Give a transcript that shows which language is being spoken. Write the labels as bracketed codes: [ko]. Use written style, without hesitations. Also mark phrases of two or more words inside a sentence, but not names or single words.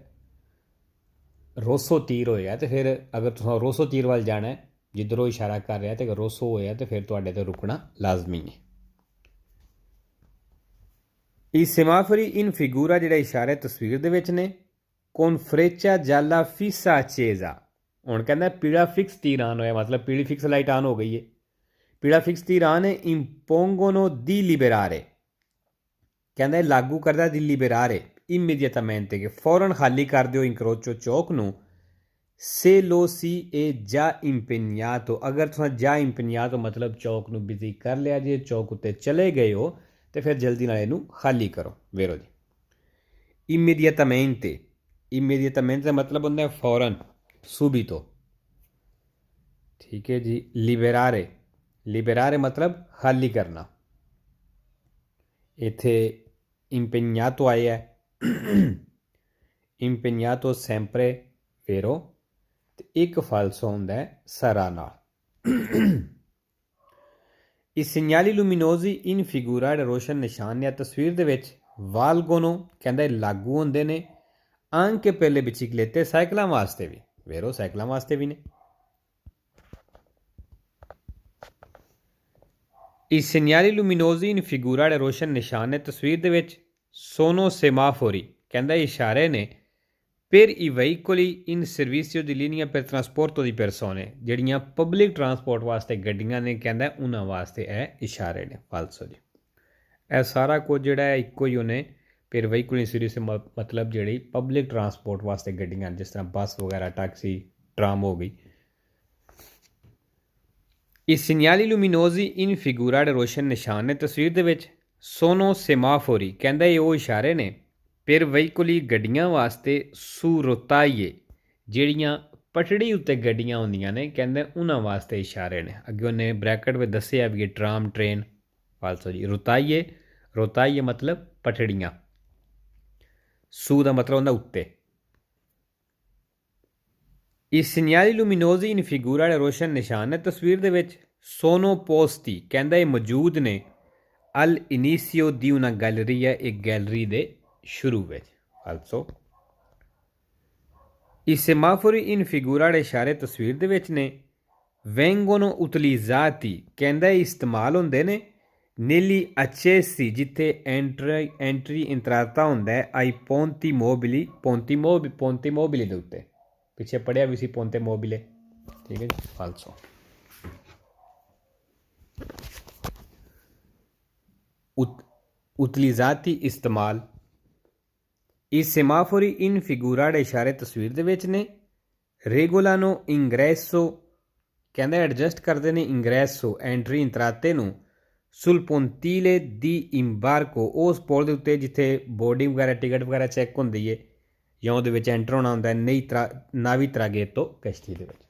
[pa] ਰੋਸੋ ਤੀਰ ਹੋਏਗਾ ਤੇ ਫਿਰ ਅਗਰ ਤੁਸੀਂ ਰੋਸੋ ਤੀਰ ਵੱਲ ਜਾਣਾ ਹੈ ਜਿੱਧਰੋਂ ਇਸ਼ਾਰਾ ਕਰ ਰਿਹਾ ਤੇ ਅਗਰ ਰੋਸੋ ਹੋਇਆ ਤੇ ਫਿਰ ਤੁਹਾਡੇ ਤੇ ਰੁਕਣਾ ਲਾਜ਼ਮੀ ਹੈ। [it] i semafori in figura [pa] ਜਿਹੜੇ ਇਸ਼ਾਰੇ ਤਸਵੀਰ ਦੇ ਵਿੱਚ ਨੇ [it] con freccia gialla fissa accesa [pa] ਹੁਣ ਕਹਿੰਦਾ ਪੀਲਾ ਫਿਕਸ ਤੀਰ ਆਨ ਹੋਇਆ, ਮਤਲਬ ਪੀਲੀ [en] fix light on [pa] ਹੋ ਗਈ ਹੈ, ਪੀਲਾ ਫਿਕਸ ਤੀਰ ਆਨ ਹੈ। [it] impongono di liberare [pa] ਕਹਿੰਦਾ ਲਾਗੂ ਕਰਦਾ [it] di liberare immediatamente [pa] ਕਿ ਫੌਰਨ ਖਾਲੀ ਕਰ ਦਿਓ ਇੰਕਰੋਚੋ ਚੌਕ ਨੂੰ। [it] se lo si è già impegnato [pa] ਅਗਰ ਤੁਸੀਂ [it] già impegnato [pa] ਮਤਲਬ ਚੌਕ ਨੂੰ ਬਿਜ਼ੀ ਕਰ ਲਿਆ ਜੇ, ਚੌਕ ਉੱਤੇ ਚਲੇ ਗਏ ਹੋ ਤੇ ਫਿਰ ਜਲਦੀ ਨਾਲ ਇਹਨੂੰ ਖਾਲੀ ਕਰੋ, ਵੇਰੋ ਜੀ। [it] immediatamente, immediatamente [pa] ਦਾ ਮਤਲਬ ਹੁੰਦਾ ਫੌਰਨ, subito, ਠੀਕ ਹੈ ਜੀ। [it] liberare, liberare [pa] ਮਤਲਬ ਖਾਲੀ ਕਰਨਾ। [it] ਇੱਥੇ impegnato ਆਇਆ impegnato sempre, [pa] ਵੇਰੋ ਤੇ ਇੱਕ ਫਾਲਸੋ ਹੁੰਦਾ ਹੈ ਸਰਾ ਨਾਲ। [it] i segnali luminosi in figura [pa] ਜਿਹੜੇ ਰੋਸ਼ਨ ਨਿਸ਼ਾਨ ਨੇ ਤਸਵੀਰ ਦੇ ਵਿੱਚ valgono ਕਹਿੰਦਾ ਲਾਗੂ ਹੁੰਦੇ ਨੇ [it] anche per le biciclette [pa] ਸਾਈਕਲਾਂ ਵਾਸਤੇ ਵੀ, ਵੇਰੋ ਸਾਈਕਲਾਂ ਵਾਸਤੇ ਵੀ ਨੇ। [it] i segnali luminosi in figura [pa] ਜਿਹੜੇ ਰੋਸ਼ਨ ਨਿਸ਼ਾਨ ਨੇ ਤਸਵੀਰ ਦੇ ਵਿੱਚ [it] sono semafori [pa] ਕਹਿੰਦਾ ਇਸ਼ਾਰੇ ਨੇ [it] per i veicoli in servizio di linea per trasporto di persone [pa] ਜਿਹੜੀਆਂ [en] public transport [pa] ਵਾਸਤੇ ਗੱਡੀਆਂ ਨੇ ਕਹਿੰਦਾ ਉਹਨਾਂ ਵਾਸਤੇ ਇਹ ਇਸ਼ਾਰੇ ਨੇ ਫਾਲਸੋ ਜੀ। ਇਹ ਸਾਰਾ ਕੁਝ ਜਿਹੜਾ ਹੈ ਇੱਕੋ ਹੀ ਉਹਨੇ [it] per veicoli in servizio [pa] ਮਤਲਬ ਜਿਹੜੀ [en] public transport [pa] ਵਾਸਤੇ ਗੱਡੀਆਂ ਜਿਸ ਤਰ੍ਹਾਂ ਬੱਸ ਵਗੈਰਾ, ਟੈਕਸੀ, ਟਰਾਮ ਹੋ ਗਈ। [it] i segnali luminosi in figura [pa] ਜਿਹੜੇ ਰੋਸ਼ਨ ਨਿਸ਼ਾਨ ਨੇ ਤਸਵੀਰ ਦੇ ਵਿੱਚ [it] sono semafori [pa] ਕਹਿੰਦਾ ਇਹ ਉਹ ਇਸ਼ਾਰੇ ਨੇ [it] per veicoli [pa] ਗੱਡੀਆਂ ਵਾਸਤੇ [it] su rotaie [pa] ਜਿਹੜੀਆਂ ਪਟੜੀ ਉੱਤੇ ਗੱਡੀਆਂ ਹੁੰਦੀਆਂ ਨੇ ਕਹਿੰਦੇ ਉਹਨਾਂ ਵਾਸਤੇ ਇਸ਼ਾਰੇ ਨੇ। ਅੱਗੇ ਉਹਨੇ ਬ੍ਰੈਕਟ ਵਿੱਚ ਦੱਸਿਆ ਵੀ ਟਰਾਮ, ਟ੍ਰੇਨ, ਫਾਲਸੋ ਜੀ। [it] rotaie, rotaie [pa] ਮਤਲਬ ਪਟੜੀਆਂ, su ਦਾ ਮਤਲਬ ਹੁੰਦਾ ਉੱਤੇ। [it] i segnali luminosi in figura [pa] ਜਿਹੜੇ ਰੋਸ਼ਨ ਨਿਸ਼ਾਨ ਨੇ ਤਸਵੀਰ ਦੇ ਵਿੱਚ [it] sono posti [pa] ਕਹਿੰਦਾ ਇਹ ਮੌਜੂਦ ਨੇ [it] al inizio di una galleria [pa] ਇੱਕ ਗੈਲਰੀ ਦੇ ਸ਼ੁਰੂ ਵਿੱਚ, ਫਾਲਸੋ। [it] i semafori in figura [pa] ਜਿਹੜੇ ਇਸ਼ਾਰੇ ਤਸਵੀਰ ਦੇ ਵਿੱਚ ਨੇ [it] vengono utilizzati [pa] ਕਹਿੰਦਾ ਇਸਤੇਮਾਲ ਹੁੰਦੇ ਨੇ [it] negli accessi [pa] ਜਿੱਥੇ ਐਂਟਰੀ ਇੰਤਰਾਤਾ ਹੁੰਦਾ ਹੈ [it] ai ponti mobili, ponti mobili [pa] ਦੇ ਉੱਤੇ, ਪਿੱਛੇ ਪੜਿਆ ਵੀ ਸੀ [it] ponte mobile, [pa] ਠੀਕ ਹੈ ਜੀ, ਫਾਲਸੋ। utilizzati ਇਸਤੇਮਾਲ। [it] i semafori in figura [pa] ਜਿਹੜੇ ਇਸ਼ਾਰੇ ਤਸਵੀਰ ਦੇ ਵਿੱਚ ਨੇ [it] regolano ingresso [pa] ਕਹਿੰਦਾ ਐਡਜਸਟ ਕਰਦੇ ਨੇ ਇੰਗਰੈਸੋ ਐਂਟਰੀ ਇੰਟਰਾਤੇ ਨੂੰ [it] sul pontile di imbarco, [pa] ਉਸ ਪੁਲ ਦੇ ਉੱਤੇ ਜਿੱਥੇ ਬੋਰਡਿੰਗ ਵਗੈਰਾ ਟਿਕਟ ਵਗੈਰਾ ਚੈੱਕ ਹੁੰਦੀ ਹੈ ਜਾਂ ਉਹਦੇ ਵਿੱਚ ਐਂਟਰ ਹੋਣਾ ਹੁੰਦਾ [it] navi traghetto [pa] ਕਸ਼ਤੀ ਦੇ ਵਿੱਚ।